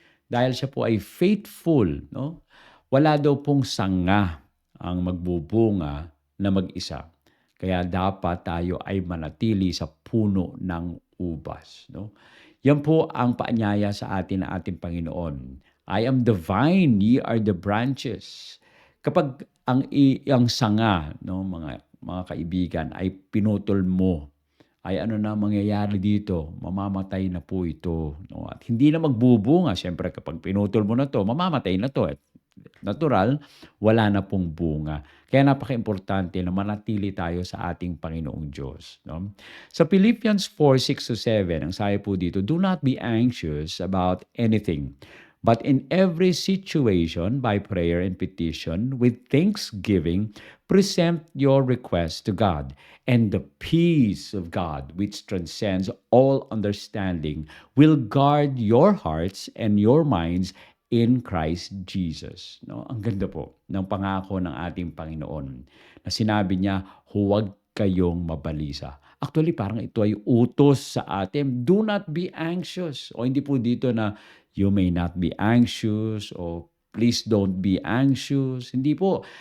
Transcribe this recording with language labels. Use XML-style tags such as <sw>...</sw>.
<tl>Dahil siya po ay faithful, no? Wala daw pong sanga ang magbubunga na mag-isa. Kaya dapat tayo ay manatili sa puno ng ubas, no? Yan po ang paanyaya sa atin ng ating Panginoon.</tl> <en>I am the vine, ye are the branches.</en> <tl>Kapag ang sanga, no, mga kaibigan, ay pinutol mo, ay ano na mangyayari dito? Mamamatay na po ito. No? At hindi na magbubunga. Siyempre kapag pinutol mo na to, mamamatay na to. natural, wala na pong bunga. Kaya napaka-importante na manatili tayo sa ating Panginoong Diyos. No?</tl> <en>Sa Philippians 4:6-7, ang sabi po dito, "Do not be anxious about anything, but in every situation, by prayer and petition, with thanksgiving, present your requests to God, and the peace of God, which transcends all understanding, will guard your hearts and your minds in Christ Jesus."</en> <tl>No? Ang ganda po ng pangako ng ating Panginoon na sinabi niya, huwag kayong mabalisa. Actually, parang ito ay utos sa atin. Do not be anxious. O hindi po dito na you may not be anxious o please don't be anxious. Hindi po.</tl>